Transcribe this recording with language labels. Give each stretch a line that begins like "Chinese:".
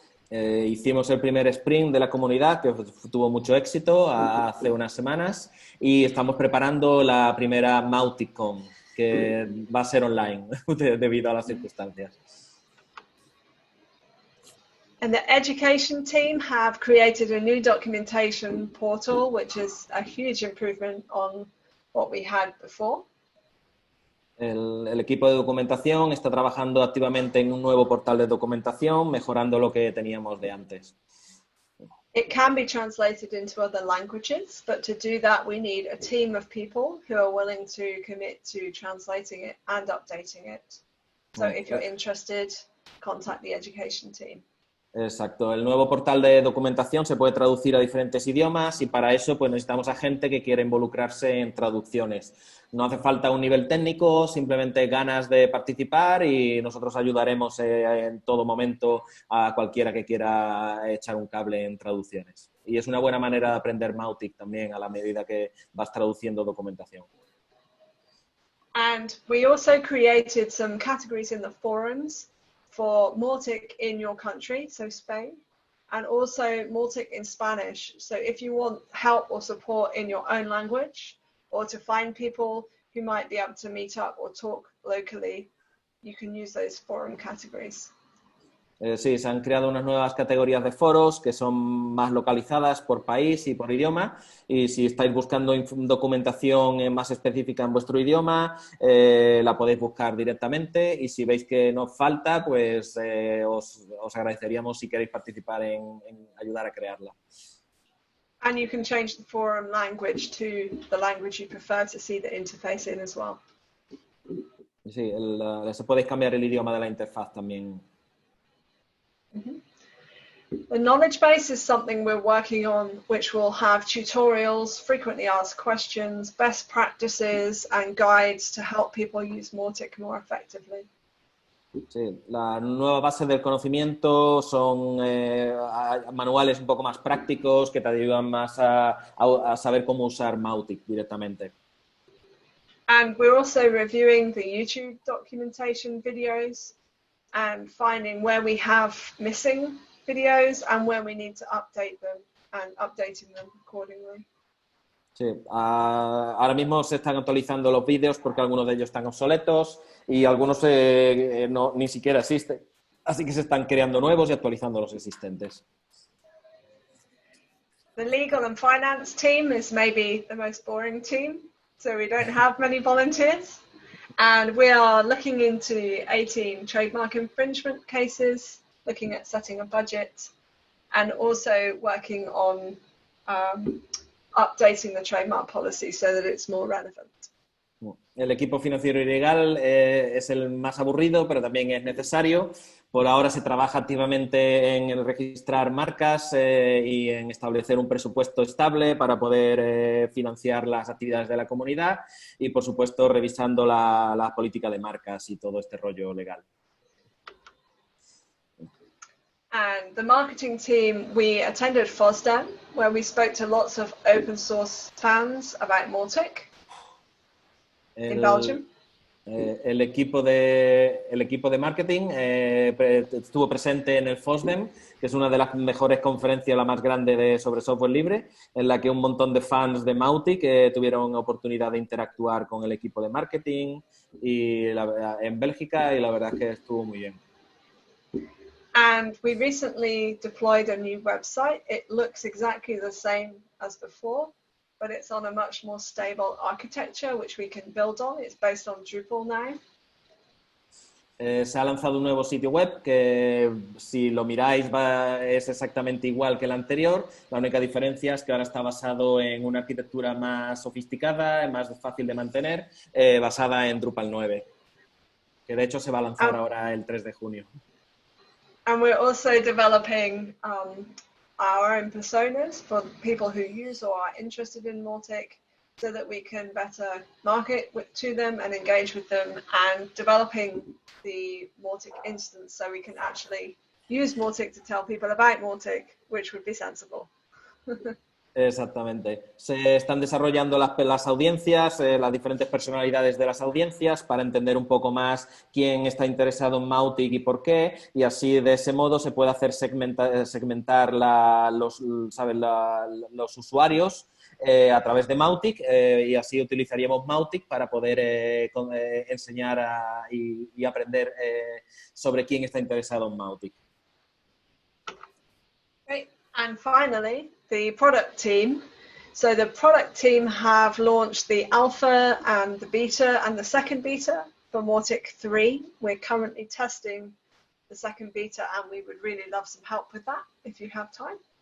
Spanish: Hicimos el primer sprint de la comunidad, que tuvo mucho éxito hace unas semanas, y estamos preparando la primera Mauticon, que va a ser online debido a las circunstancias.
English: And the education team have created a new documentation portal, which is a huge improvement on what we had before.
Spanish: El equipo de documentación está trabajando activamente en un nuevo portal de documentación, mejorando lo que teníamos de antes.
English: It can be translated into other languages, but to do that we need a team of people who are willing to commit to translating it and updating it. So if you're interested, contact the education team.
Spanish: Exacto. El nuevo portal de documentación se puede traducir a diferentes idiomas y para eso pues necesitamos a gente que quiera involucrarse en traducciones. No hace falta un nivel técnico, simplemente ganas de participar y nosotros ayudaremos en todo momento a cualquiera que quiera echar un cable en traducciones. Y es una buena manera de aprender Mautic también a la medida que vas traduciendo documentación.
English: And we also created some categories in the forums for Mautic in your country, so Spain, and also Mautic in Spanish. So if you want help or support in your own language, or to find people who might be able to meet up or talk locally, you can use those forum categories.
Spanish: Sí, se han creado unas nuevas categorías de foros que son más localizadas por país y por idioma y si estáis buscando documentación más específica en vuestro idioma, la podéis buscar directamente y si veis que nos falta, pues os agradeceríamos si queréis participar en ayudar a crearla.
English: And you can change the forum language to the language you prefer to see the interface in as well.
Spanish: Sí, se podéis cambiar el idioma de la interfaz también.
English: The knowledge base is something we're working on, which will have tutorials, frequently asked questions, best practices, and guides to help people use Mautic more effectively.
Spanish: Sí, la nueva base del conocimiento son manuales un poco más prácticos que te ayudan más a saber cómo usar Mautic directamente.
English: And we're also reviewing the YouTube documentation videos and finding where we have missing videos and where we need to update them and updating them accordingly.
Spanish: Sí, ahora mismo se están actualizando los vídeos porque algunos de ellos están obsoletos y algunos ni siquiera existen. Así que se están creando nuevos y actualizando los existentes.
English: The legal and finance team is maybe the most boring team, so we don't have many volunteers. And we are looking into 18 trademark infringement cases, looking at setting a budget, and also working on updating the trademark policy so that it's more relevant.
Spanish: El equipo financiero y legal es el más aburrido, pero también es necesario. Por ahora se trabaja activamente en el registrar marcas y en establecer un presupuesto estable para poder financiar las actividades de la comunidad y, por supuesto, revisando la política de marcas y todo este rollo legal.
English: And the marketing team, we attended FOSDEM, where we spoke to lots of open source fans about Mautic in Belgium.
Spanish: El equipo de marketing estuvo presente en el FOSDEM, que es una de las mejores conferencias, la más grande sobre software libre, en la que un montón de fans de Mautic tuvieron oportunidad de interactuar con el equipo de marketing en Bélgica y la verdad es que estuvo muy bien.
English: And we recently deployed a new website. It looks exactly the same as before, but it's on a much more stable architecture, which we can build on. It's based on Drupal now.
Spanish: Se ha lanzado un nuevo sitio web que, si lo miráis, es exactamente igual que el anterior. La única diferencia es que ahora está basado en una arquitectura más sofisticada, más fácil de mantener, basada en Drupal 9, que de hecho se va a lanzar ahora el 3 de junio.
English: And we're also developing our own personas for people who use or are interested in Mautic, so that we can better market to them and engage with them, and developing the Mautic instance so we can actually use Mautic to tell people about Mautic, which would be sensible.
Spanish: Exactamente. Se están desarrollando las audiencias, las diferentes personalidades de las audiencias, para entender un poco más quién está interesado en Mautic y por qué, y así de ese modo se puede hacer segmentar los usuarios a través de Mautic, y así utilizaríamos Mautic para poder enseñar y aprender sobre quién está interesado en Mautic.
English: Great. And finally, the product team. So the product team have launched the alpha and the beta and the second beta for Mautic 3. We're currently testing the second beta, and we would really love some help with that if you have time.